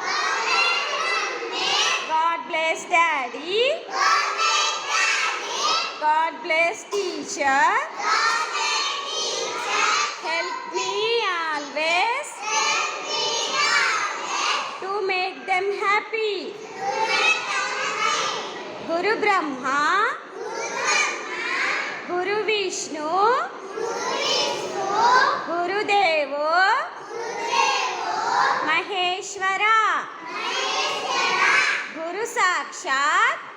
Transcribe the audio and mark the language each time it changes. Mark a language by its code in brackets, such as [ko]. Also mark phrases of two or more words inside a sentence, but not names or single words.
[en] God bless Daddy. God bless Teacher. Help me always to make them happy. [sa] Guru Brahma, Guru Vishnu, Guru Devo, Maheshwara, Guru Sakshat,